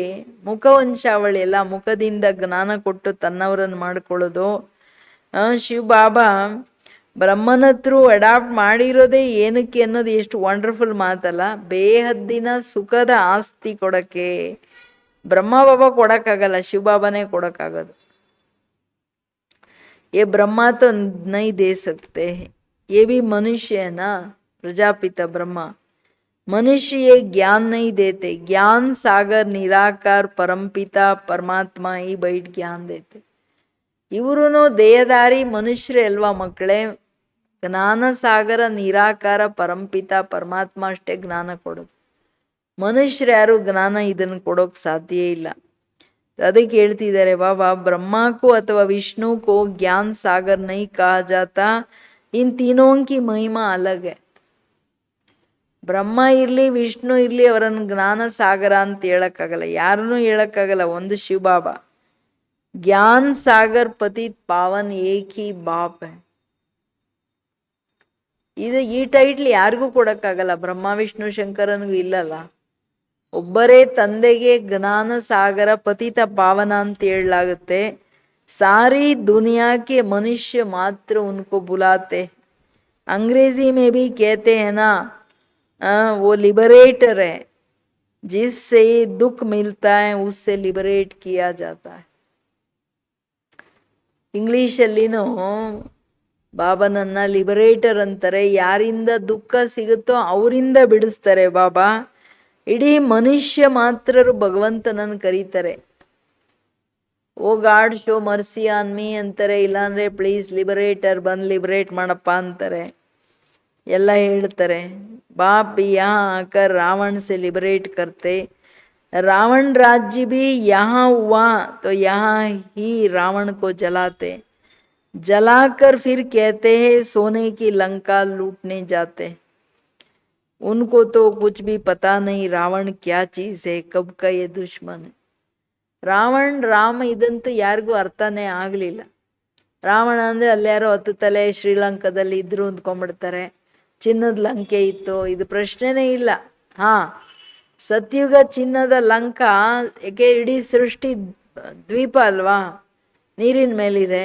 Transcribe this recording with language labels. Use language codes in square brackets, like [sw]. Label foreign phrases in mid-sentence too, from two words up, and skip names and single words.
[kn] ಮುಖವಂಶಾವಳಿ ಎಲ್ಲ, ಮುಖದಿಂದ ಜ್ಞಾನ ಕೊಟ್ಟು ತನ್ನವರನ್ನು ಮಾಡ್ಕೊಳ್ಳೋದು. ಶಿವ ಬಾಬಾ ಬ್ರಹ್ಮನ ಹತ್ರ ಅಡಾಪ್ಟ್ ಮಾಡಿರೋದೇ ಏನಕ್ಕೆ ಅನ್ನೋದು ಎಷ್ಟು ವಂಡರ್ಫುಲ್ ಮಾತಲ್ಲ. ಬೇಹದ್ದಿನ ಸುಖದ ಆಸ್ತಿ ಕೊಡಕ್ಕೆ. ಬ್ರಹ್ಮ ಬಾಬಾ ಕೊಡಕ್ಕಾಗಲ್ಲ, ಶಿವ ಬಾಬಾನೇ ಕೊಡಕ್ಕಾಗೋದು. [hi] ये ब्रह्मा तो नहीं दे सकते, ये भी मनुष्य है ना. प्रजापिता ब्रह्मा मनुष्य ये ज्ञान नहीं देते. ज्ञान सागर निराकार परमपिता परमात्मा ही बैठ ज्ञान देते. [kn] ಇವರೂ ದೇಹದಾರಿ ಮನುಷ್ಯರೇ ಅಲ್ವಾ ಮಕ್ಕಳೇ. ಜ್ಞಾನ ಸಾಗರ ನಿರಾಕಾರ ಪರಂಪಿತ ಪರಮಾತ್ಮ ಅಷ್ಟೇ ಜ್ಞಾನ ಕೊಡೋದು. ಮನುಷ್ಯರು ಯಾರು ಜ್ಞಾನ ಇದನ್ನು ಕೊಡೋಕೆ ಸಾಧ್ಯ ಇಲ್ಲ. ಅದಕ್ಕೆ ಹೇಳ್ತಿದ್ದಾರೆ ಬಾಬಾ, ಬ್ರಹ್ಮಕ್ಕೂ ಅಥವಾ ವಿಷ್ಣುಕ್ಕೂ [hi] ज्ञान सागर नहीं कहा जाता, इन तीनों की महिमा अलग है. [kn] ಬ್ರಹ್ಮ ಇರ್ಲಿ ವಿಷ್ಣು ಇರ್ಲಿ ಅವರನ್ನು ಜ್ಞಾನ ಸಾಗರ ಅಂತ ಹೇಳಕ್ಕಾಗಲ್ಲ, ಯಾರನ್ನೂ ಹೇಳಕ್ಕಾಗಲ್ಲ. ಒಂದು ಶಿವ ಬಾಬಾ [hi] ज्ञान सागर पतित पावन एक ही बाप है. [kn] ಇದು ಈ ಟೈಟ್ಲ್ ಯಾರಿಗೂ ಕೊಡಕ್ಕಾಗಲ್ಲ, ಬ್ರಹ್ಮ ವಿಷ್ಣು ಶಂಕರನಿಗೂ ಇಲ್ಲಲ್ಲ. ಒಬ್ಬರೇ ತಂದೆಗೆ ಜ್ಞಾನ ಸಾಗರ ಪತಿತ ಪಾವನ ಅಂತ ಹೇಳಲಾಗುತ್ತೆ. [hi] सारी दुनिया के मनुष्य मात्र उनको बुलाते. अंग्रेजी में भी कहते हैं ना, वो लिबरेटर है, जिससे दुख मिलता है उससे लिबरेट किया जाता है. [kn] ಇಂಗ್ಲೀಷಲ್ಲಿನೂ ಬಾಬನನ್ನ ಲಿಬರೇಟರ್ ಅಂತಾರೆ. ಯಾರಿಂದ ದುಃಖ ಸಿಗುತ್ತೋ ಅವರಿಂದ ಬಿಡಿಸ್ತಾರೆ ಬಾಬಾ. ಇಡೀ ಮನುಷ್ಯ ಮಾತ್ರರು ಭಗವಂತನನ್ನು ಕರೀತಾರೆ. [en] O God show mercy on me [kn] ಅಂತಾರೆ, ಇಲ್ಲಾಂದರೆ [en] please liberator [kn] ಬಂದು ಲಿಬರೇಟ್ ಮಾಡಪ್ಪ ಅಂತಾರೆ, ಎಲ್ಲ ಹೇಳ್ತಾರೆ. [hi] बाप भी यहाँ आकर रावण से लिबरेट करते, रावण राज्य भी यहाँ हुआ तो यहाँ ही रावण को जलाते, जलाकर फिर कहते हैं सोने की लंका लूटने जाते. उनको तो कुछ भी पता नहीं रावण क्या चीज है, कब का ये दुश्मन है. [kn] ರಾವಣ್ ರಾಮ ಇದಂತೂ ಯಾರಿಗೂ ಅರ್ಥನೇ ಆಗಲಿಲ್ಲ. ರಾವಣ ಅಂದರೆ ಅಲ್ಲಾರೋ 10 ತಲೆ ಶ್ರೀಲಂಕಾದಲ್ಲಿ ಇದ್ರು ಅಂದ್ಕೊಂಡ್ಬಿಡ್ತಾರೆ. ಚಿನ್ನದ ಲಂಕೆ ಇತ್ತು, ಇದು ಪ್ರಶ್ನೆನೇ ಇಲ್ಲ. ಸತ್ಯುಗ ಚಿನ್ನದ ಲಂಕಾ, ಏಕೆ ಇಡೀ ಸೃಷ್ಟಿ ದ್ವೀಪ ಅಲ್ವಾ, ನೀರಿನ ಮೇಲಿದೆ.